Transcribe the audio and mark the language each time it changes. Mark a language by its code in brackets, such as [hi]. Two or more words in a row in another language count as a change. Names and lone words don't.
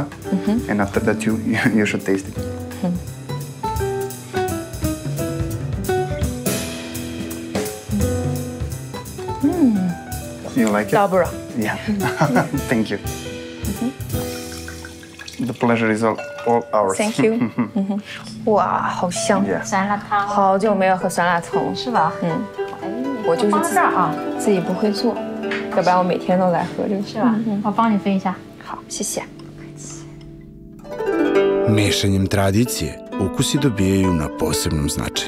[en] And after that, you should taste it. You like it? Dobra. Yeah. Thank you. The pleasure is all ours. Thank you. [zh] 哇，好香！ Yeah. 酸辣汤好久没有喝酸辣汤了。是吧？我就是放这儿啊，自己不会做，要不然我每天都来喝这个。是吧？我帮你分一下。好，谢谢。 [sr] Mešanjem tradicije, ukusi dobijaju na posebnom značaju.